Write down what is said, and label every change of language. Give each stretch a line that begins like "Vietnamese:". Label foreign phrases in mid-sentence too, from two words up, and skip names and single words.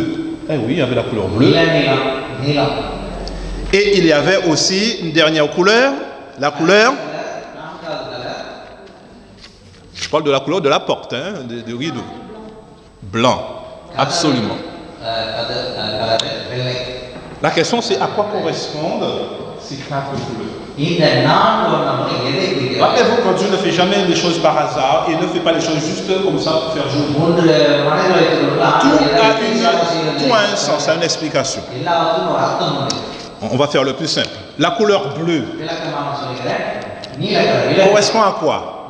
French: Eh oui, il y avait la couleur bleue. Et il y avait aussi une dernière couleur. La couleur. Je parle de la couleur de la porte, hein, de rideau. Blanc. Absolument. La question c'est à quoi correspondent ces 4 couleurs.
Tamil: இந்த 4 வண்ணமும் எதை குறிக்கிறது?
French: Rappelez-vous que Dieu ne fait jamais les choses par hasard et ne fait pas les choses juste comme ça pour faire joli. Tout a un sens, a une explication. On va faire le plus simple. La couleur bleue correspond à quoi?